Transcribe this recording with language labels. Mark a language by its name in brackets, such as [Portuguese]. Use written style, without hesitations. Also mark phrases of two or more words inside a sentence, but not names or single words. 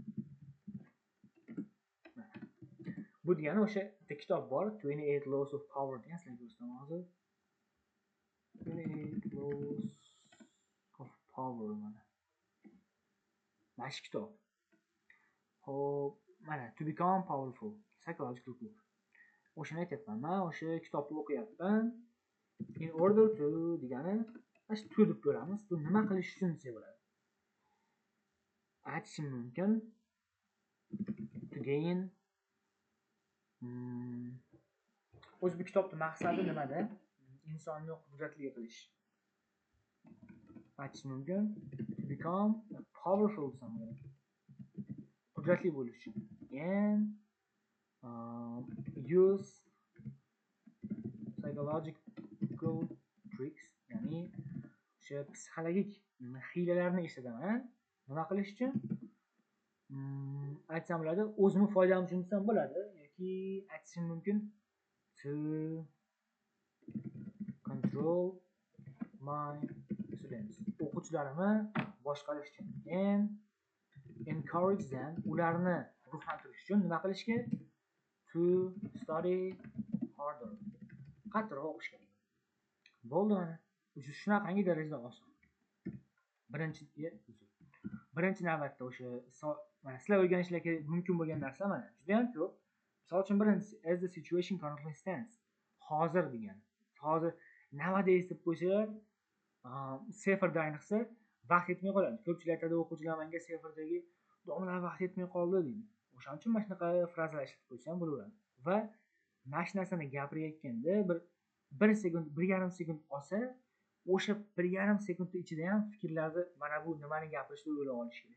[Uzbek] Bu degani o'sha kitob bor, 28 Laws of Power degan, sizlarga ko'rsataman hozir. 28 Laws of Power mana. Mana shu kitob. Hop, mana To Become Powerful, [English] Psychological book. [Uzbek] O'shani aytyapman. Men o'sha kitobni o'qiyapman. [English] In order to [Uzbek] degani mana shu to deb ko'ramiz. Bu nima qilish uchun desa bo'ladi. Aytishim mumkin. [English] To gain [Uzbek] o'zi bu kitobning maqsadi nimada? Insonni qudratli qilish. Aytishim mumkin. [English] To become powerful somebody. [Uzbek] Qudratli bo'lish uchun. [English] And use psychological tricks, [Uzbek] ya'ni o'sha psixologik hiylalarni ishlataman. Nima qilish uchun? Aytsam bo'ladi, o'zimni foydam uchun desam bo'ladi yoki aytishim mumkin [English] to control my students. [Uzbek] O'quvchilarimni boshqarish uchun. [English] And encourage them, [Uzbek] ularni ruhlantirish uchun nima qilishga? [English] To study harder. [Uzbek] Qattiqroq o'qish kerak. Bo'ldi mana. Shunaqangi darajada oson. Birinchi navbatda o'sha mana sizlar o'rganishlarga mumkin bo'lgan narsa mana. Juda ham ko'p. Misol uchun birinchisi [English] as the situation currently stands. [Uzbek] Hozir degan. Hozir nowadays deb qo'ysalar, seferda ayniqsa vaqt yetmay qoladi. Ko'pchilik aytadi, o'quvchilar menga seferdagi domlar vaqt yetmay qoldi deydi. O'shaning uchun mana shunaqa frazalar ishlatib qo'ysam bo'laveradi. Va mana shu narsani gapirayotganda bir sekund, 1,5 sekund olsa, o'sha 1,5 sekund ichida ham fikrlarni mana bu nimani gapirishni o'ylab olish kerak.